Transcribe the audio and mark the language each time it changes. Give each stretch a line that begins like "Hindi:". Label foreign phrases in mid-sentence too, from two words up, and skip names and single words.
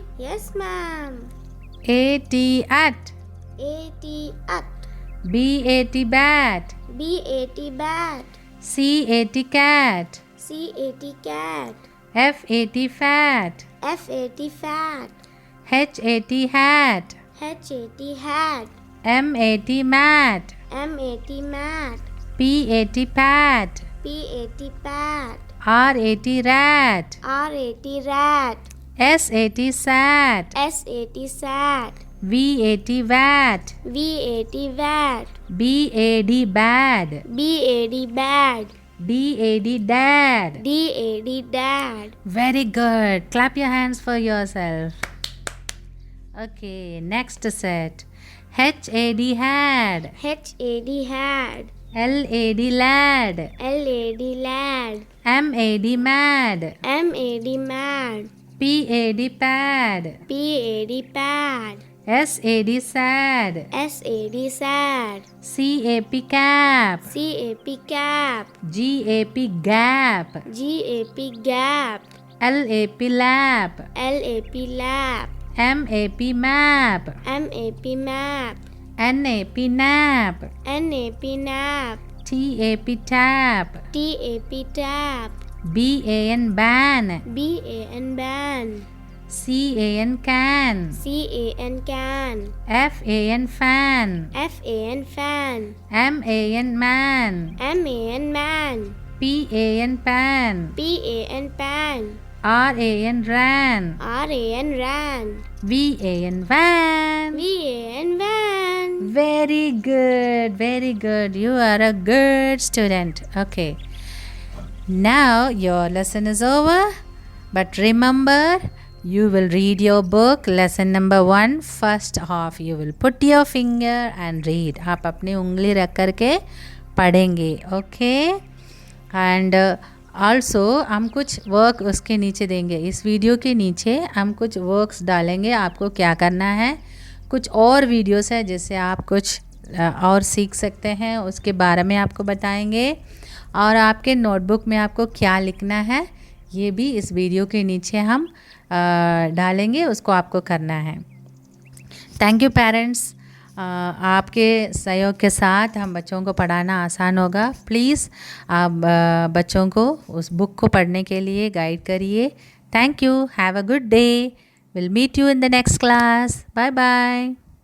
English: Yes, ma'am. A-T at. A-T at. B-A-T bat. B-A-T bat. C-A-T cat. C-A-T cat. F-A-T fat. F-A-T fat. H-A-T hat. H-A-T hat. M-A-T mat. M-A-T mat. P-A-T pat. P-A-T pat. R-A-T rat. R-A-T rat. S-A-T sat. S-A-T sat. V-A-T vat. V-A-T vat. B-A-D bad. B-A-D bad. D-A-D dad. D-A-D dad. Very good. Clap your hands for yourself. Okay, next set. H-A-D had. H-A-D had. L-A-D lad. L-A-D lad. M-A-D mad. M-A-D mad. P-A-D pad. P-A-D pad. S-A-D sad. S-A-D sad. C-A-P cap. C-A-P cap. G-A-P gap. G-A-P gap. L-A-P lap. L-A-P lap. M-A-P map. M-A-P map. N-A-P nap. N-A-P nap. T-A-P tap. T-A-P tap. B-A-N ban. B-A-N ban. C-A-N can. C-A-N can. F-A-N fan. F-A-N fan. M-A-N man. M-A-N man. P-A-N pan. P-A-N pan. R-A-N ran. R-A-N ran. V-A-N van. V-A-N van. Very good, very good. You are a good student. Okay. Now your lesson is over. But remember, you will read your book, lesson number 1, first half. You will put your finger and read.
Hindi: आप अपनी उंगली रख कर के पढ़ेंगे.
English: Okay. And also
Hindi: हम कुछ वर्क उसके नीचे देंगे. इस वीडियो के नीचे हम कुछ वर्क्स डालेंगे. आपको क्या करना है, कुछ और वीडियोस है जिससे आप कुछ और सीख सकते हैं, उसके बारे में आपको बताएंगे. और आपके नोटबुक में आपको क्या लिखना है ये भी इस वीडियो के नीचे हम डालेंगे. उसको आपको करना है.
English: Thank you parents.
Hindi: आपके सहयोग के साथ हम बच्चों को पढ़ाना आसान होगा. प्लीज़ आप बच्चों को उस बुक को पढ़ने के लिए गाइड करिए.
English: Thank you. Have a good day. Will meet you in the next class. Bye bye.